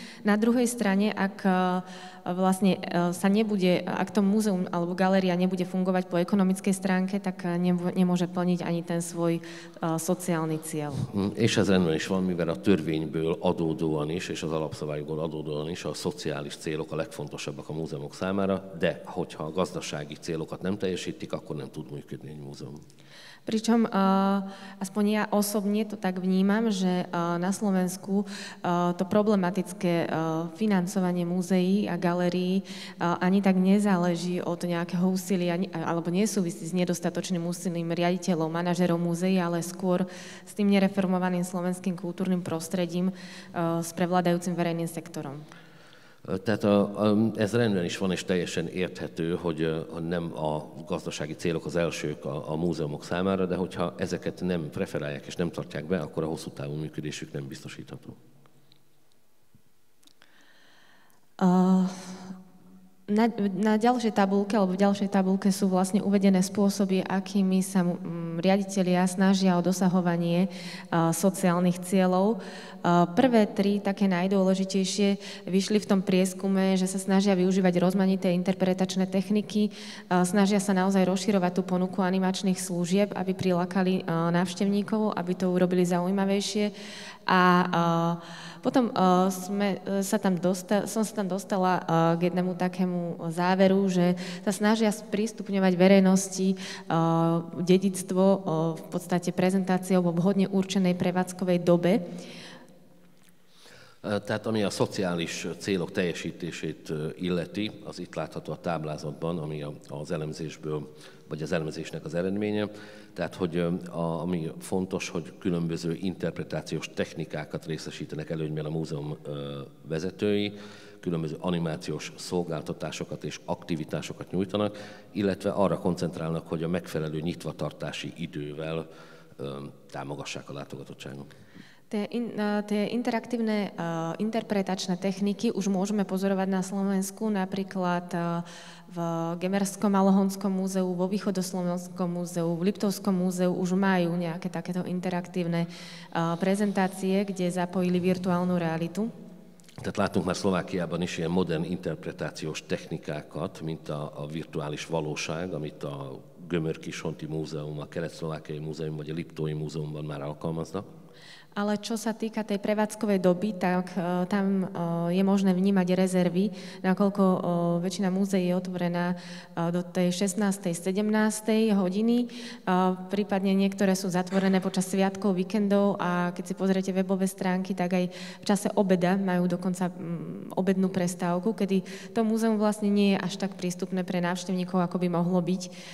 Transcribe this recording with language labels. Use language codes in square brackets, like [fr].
[sk] Na druhej strane, ak vlastne ak to múzeum alebo galéria nebude fungovať po ekonomickej stránke, tak nemôže plniť ani ten svoj szociálny cél. [hu] És ez rendben is van, mivel a törvényből adódóan is, és az alapszabályokból adódóan is a szociális célok a legfontosabbak a múzeumok számára, de hogyha a gazdasági célokat nem teljesítik, akkor nem tud működni egy múzeum. [sk] Pričom aspoň ja osobne to tak vnímam, že na Slovensku to problematické financovanie múzeí a galérií ani tak nezáleží od nejakého úsilia alebo nesúvisí s nedostatočným úsilím riaditeľov, manažerov múzeí, ale skôr s tým nereformovaným slovenským kultúrnym prostredím s prevládajúcim verejným sektorom. [hu] Tehát ez rendben is van, és teljesen érthető, hogy nem a gazdasági célok az elsők a múzeumok számára, de hogyha ezeket nem preferálják és nem tartják be, akkor a hosszú távú működésük nem biztosítható. [sk] Na ďalšej tabulke, alebo v ďalšej tabulke sú vlastne uvedené spôsoby, akými sa riaditelia snažia o dosahovanie sociálnych cieľov. Prvé tri, také najdôležitejšie, vyšli v tom prieskume, že sa snažia využívať rozmanité interpretačné techniky, snažia sa naozaj rozširovať tú ponuku animačných služieb, aby prilákali návštevníkov, aby to urobili zaujímavejšie. A potom som sa tam dostala k jednému takému záveru, že sa snažia sprístupňovať verejnosti dedičstvo v podstate prezentáciou vo vhodne určenej prevádzkovej dobe. [hu] Tehát ami a szociális célok teljesítését illeti, az itt látható a táblázatban, ami az elemzésből, vagy az elemzésnek az eredménye. Tehát, hogy ami fontos, hogy különböző interpretációs technikákat részesítenek előnyben a múzeum vezetői, különböző animációs szolgáltatásokat és aktivitásokat nyújtanak, illetve arra koncentrálnak, hogy a megfelelő nyitvatartási idővel támogassák a látogatottságot. [sk] Tie interaktívne interpretačné techniky už môžeme pozorovať na Slovensku, napríklad v Gemerskom Alohonskom múzeu, vo Východoslovenskom múzeu, v Liptovskom múzeu už majú nejaké takéto interaktívne prezentácie, kde zapojili virtuálnu realitu. [hu] Tehát látunk már Szlovákiában is ilyen modern interpretációs technikákat, mint a virtuális valóság, amit a Gömör-Kishonti Múzeum, a Kelet-Szlovákiai Múzeum vagy a Liptói Múzeumban már alkalmaznak. [sk] Ale čo sa týka tej prevádzkovej doby, tak tam je možné vnímať rezervy, nakoľko väčšina múzeí je otvorená do tej 16. 17. hodiny, prípadne niektoré sú zatvorené počas sviatkov, víkendov a keď si pozriete webové stránky, tak aj v čase obeda majú dokonca obednú prestávku, kedy to múzeum vlastne nie je až tak prístupné pre návštevníkov, ako by mohlo byť.